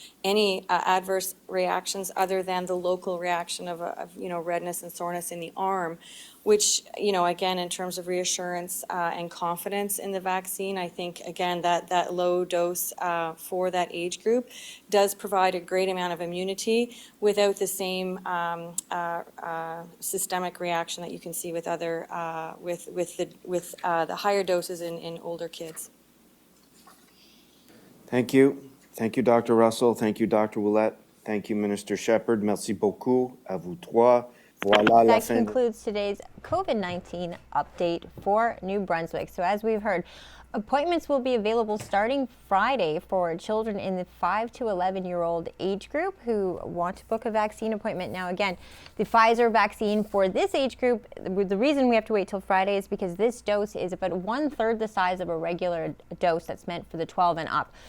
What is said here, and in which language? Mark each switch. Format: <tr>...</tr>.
<en>any adverse reactions other than the local reaction of redness and soreness in the arm, which, again, in terms of reassurance and confidence in the vaccine, I think, again, that low dose for that age group does provide a great amount of immunity without the same systemic reaction that you can see with other with the higher doses in older kids. Thank you. Thank you, Dr. Russell. Thank you, Dr. Ouellette. Thank you, Minister Shephard.</en> <fr>Merci beaucoup à vous trois. Voilà la</fr> <en>That</en> <fr>fin.</fr> <en>concludes today's COVID-19 update for New Brunswick. So as we've heard, appointments will be available starting Friday for children in the 5 to 11-year-old age group who want to book a vaccine appointment. Now, again, the Pfizer vaccine for this age group, the reason we have to wait till Friday is because this dose is about 1/3 the size of a regular dose that's meant for the 12 and up.</en>